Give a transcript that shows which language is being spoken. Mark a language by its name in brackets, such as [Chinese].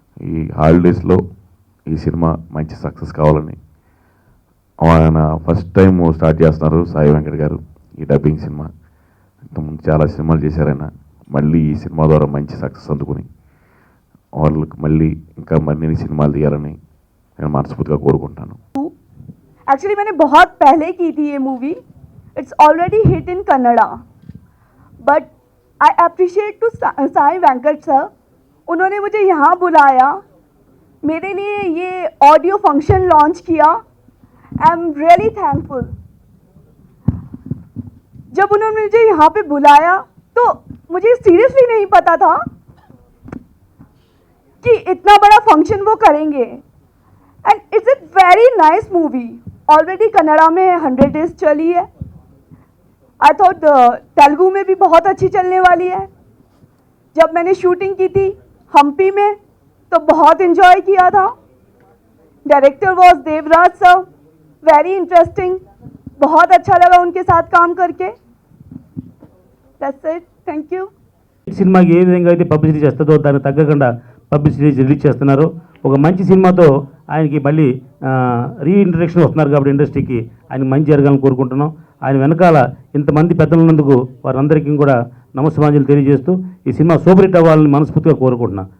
[Telugu] ఈ హాలిడేస్లో ఈ సినిమా మంచి సక్సెస్ కావాలని ఆయన ఫస్ట్ టైం స్టార్ట్ చేస్తున్నారు సాయి వెంకట్ గారు ఈ డబ్బింగ్ సినిమా. ఇంతకుముందు చాలా సినిమాలు చేశారైనా మళ్ళీ ఈ సినిమా ద్వారా మంచి సక్సెస్ అందుకుని వాళ్ళకి మళ్ళీ ఇంకా మరిన్ని సినిమాలు తీయాలని నేను మనస్ఫూర్తిగా కోరుకుంటాను. [English] actually [Hindi] मैंने बहुत पहले की थी ये movie. [English] It's already hit in Kannada, but I appreciate to Sai Venkat sir. [Hindi] उन्होंने मुझे यहाँ बुलाया, मेरे लिए ये ऑडियो फंक्शन लॉन्च किया. [English] I am really thankful. [Hindi] जब उन्होंने मुझे यहाँ पे बुलाया तो मुझे सीरियसली नहीं पता था कि इतना बड़ा फंक्शन वो करेंगे. [English] And it's a very nice movie. Already Kannada [Hindi] में 100 डेज चली है. [English] I thought [Hindi] तेलुगु में भी बहुत अच्छी चलने वाली है. जब मैंने शूटिंग की थी हम्पी में तो बहुत इन्जॉय किया था. [English] Director was Devraj sir, very interesting. [Hindi] बहुत अच्छा लगा उनके साथ काम करके. [English] That's it, thank you. [Telugu] సినిమాకి ఏ విధంగా అయితే పబ్లిసిటీ చేస్తుందో దానికి తగ్గకుండా పబ్లిసిటీ రిలీజ్ చేస్తున్నారు. ఒక మంచి సినిమాతో ఆయనకి మళ్ళీ రీఇంట్రడక్షన్ వస్తున్నారు కాబట్టి ఇండస్ట్రీకి ఆయన మంచి జరగాలని కోరుకుంటున్నాం. ఆయన వెనకాల ఇంతమంది పెద్దలు ఉన్నందుకు వారందరికీ కూడా నమస్కారాలు తెలియజేస్తూ ఈ సినిమా సూపర్ హిట్ అవ్వాలని మనస్ఫూర్తిగా కోరుకుంటున్నాను.